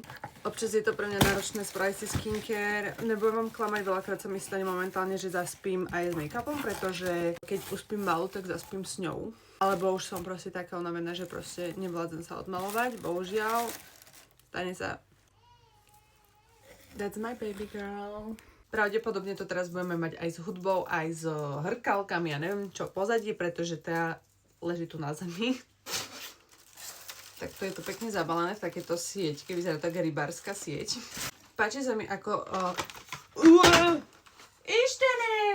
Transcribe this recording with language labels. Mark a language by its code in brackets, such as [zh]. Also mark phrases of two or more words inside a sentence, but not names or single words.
[sk] Občas je to pre mňa náročné spraviť si skincare, nebudem vám klamať, veľakrát sa mi stane momentálne, že zaspím aj s make-upom, pretože keď uspím malú, tak zaspím s ňou. Alebo už som proste taká unavená, že proste nevládzem sa odmalovať, bohužiaľ. Stane sa. [en] That's my baby girl. [sk] Pravdepodobne to teraz budeme mať aj s hudbou, aj s hrkalkami, ja neviem čo pozadí, pretože tá leží tu na zemi. Takto je to pekne zabalené v takéto sieťke, vyzerá taká rybárska sieť. Páči sa mi ako... Ištenem!